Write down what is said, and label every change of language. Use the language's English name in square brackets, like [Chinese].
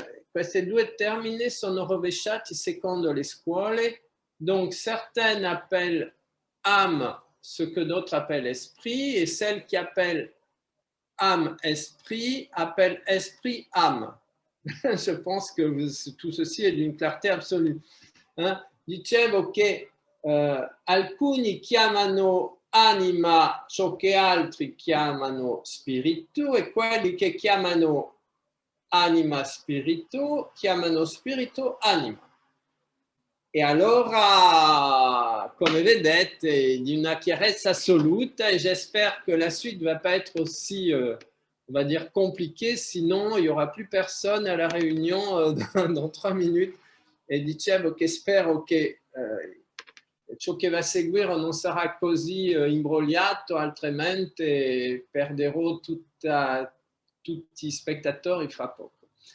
[Italian] Questi due termini sono rovesciati secondo le scuole, [French] donc certaines appellent âme ce que d'autres appellent esprit, et celles qui appellent âme-esprit appellent esprit-âme. Je pense que tout ceci est d'une clarté absolue. [Italian] Dicevo che alcuni chiamano anima ciò che altri chiamano spirito e quelli che chiamano anima spirito chiamano spirito anima. E allora, come vedete, di una chiarezza assoluta, [French] e j'espère que la suite ne va pas être aussi, on va dire, compliquée, sinon il n'y aura plus personne à la réunion dans 3 minutes. [Italian] E dicevo che spero che ciò che va a seguire non sarà così imbrogliato, altrimenti perderò tutti i spettatori fra poco.